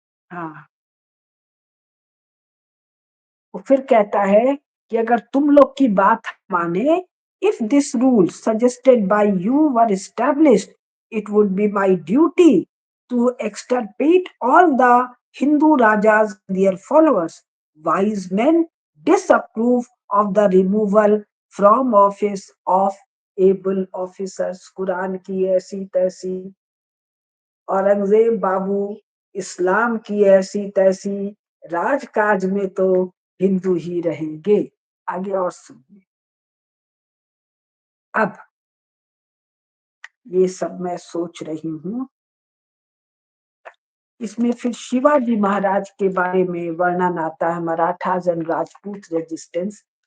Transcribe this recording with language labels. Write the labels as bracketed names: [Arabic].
[Hindi] हाँ, वो फिर कहता है कि अगर तुम लोग की बात माने, [English] If this rule suggested by you were established, it would be my duty to extirpate all the Hindu rajas and their followers. Wise men disapprove of the removal from office of able officers. [Hindi] Quran की ऐसी तैसी, औरंगजेब बाबू इस्लाम की ऐसी तैसी, राजकाज में तो हिंदू ही रहेंगे। आगे और सुनिए। अब ये सब मैं सोच रही हूँ, इसमें फिर शिवाजी महाराज के बारे में वर्णन आता है, मराठाज एंड राजपूत रेजिस्टेंस।